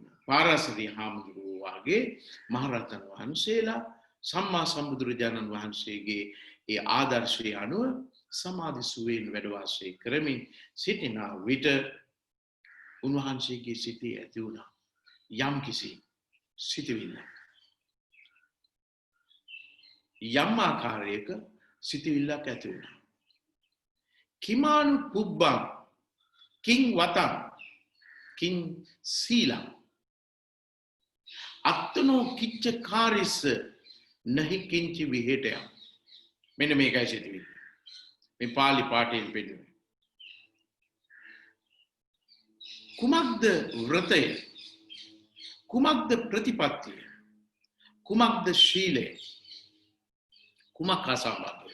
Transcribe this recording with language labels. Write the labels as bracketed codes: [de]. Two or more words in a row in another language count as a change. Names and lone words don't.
[si] පාරාසරිය හාමුදුරුවෝ වාගේ මහරහතන් වහන්සේලා සම්මා සම්බුදුරජාණන් වහන්සේගේ ඒ ආදර්ශය අනුව සමාධි සුවයෙන් වැඩ වාසය කරමින් සිටින විට උන්වහන්සේගේ සිතේ ඇති වුණා යම් කිසි සිතවිල්ලක්. යම් ආකාරයක සිතවිල්ලක් ඇති වුණා. [pi] කිමානු පුබ්බං කිං වතං කිං සීලං අත්තනෝ කිච්ච කාරිස්ස නහි කිංචි විහෙටය. [si] මෙන්න මේකයි සිදුවෙන්නේ. මේ පාලි පාඨයෙන් පෙන්නන්නේ. කුමක්ද වෘතය? කුමක්ද ප්‍රතිපත්තිය? කුමක්ද ශීලය? කුමක් අසම්බන්ධයි?